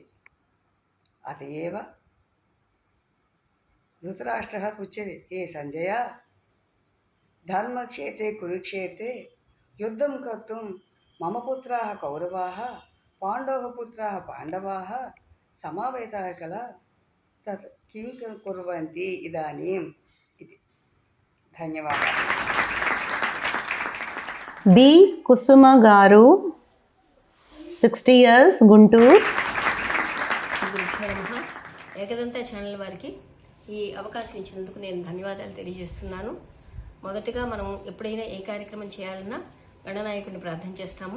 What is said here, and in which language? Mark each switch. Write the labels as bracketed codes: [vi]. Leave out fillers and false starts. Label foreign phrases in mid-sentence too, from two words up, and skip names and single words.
[sa] अत एव धृतराष्ट्रः पृच्छति, हे सञ्जय, धर्मक्षेत्रे कुरुक्षेत्रे युद्धं कर्तुं मम पुत्राः कौरवाः, पाण्डवपुत्राः पाण्डवाः समावेताः किल, तत् किं कुर्वन्ति इदानीम् इति। धन्यवादाः। [te] बी కుసుమ గారు 60 years గుంటూరు. ఏకదంత ఛానల్ వారికి ఈ అవకాశం ఇచ్చినందుకు నేను ధన్యవాదాలు తెలియజేస్తున్నాను. మొదటగా మనం ఎప్పుడైనా ఏ కార్యక్రమం చేయాలన్నా గణనాయకుడిని ప్రార్థన చేస్తాము.